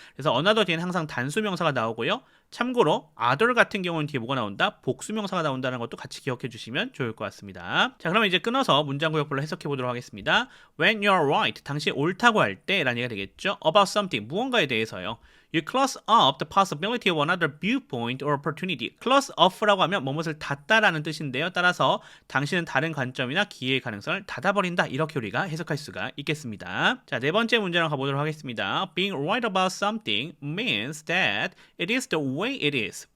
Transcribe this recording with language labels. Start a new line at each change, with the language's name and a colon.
Korean: 그래서 another 뒤에는 항상 단수 명사가 나오고요. 참고로 other 같은 경우는 뒤에 뭐가 나온다? 복수명사가 나온다는 것도 같이 기억해 주시면 좋을 것 같습니다. 자, 그러면 이제 끊어서 문장 구역별로 해석해 보도록 하겠습니다.
English: When you're right,
Korean: 당신이 옳다고 할 때 라는 얘기가 되겠죠.
English: About something,
Korean: 무언가에 대해서요.
English: You close up the possibility of another viewpoint or opportunity. close off
Korean: 라고 하면 무엇을 닫다라는 뜻인데요. 따라서 당신은 다른 관점이나 기회의 가능성을 닫아버린다. 이렇게 우리가 해석할 수가 있겠습니다. 자, 네 번째 문제로 가보도록 하겠습니다.
English: Being right about something means that it is the way it is.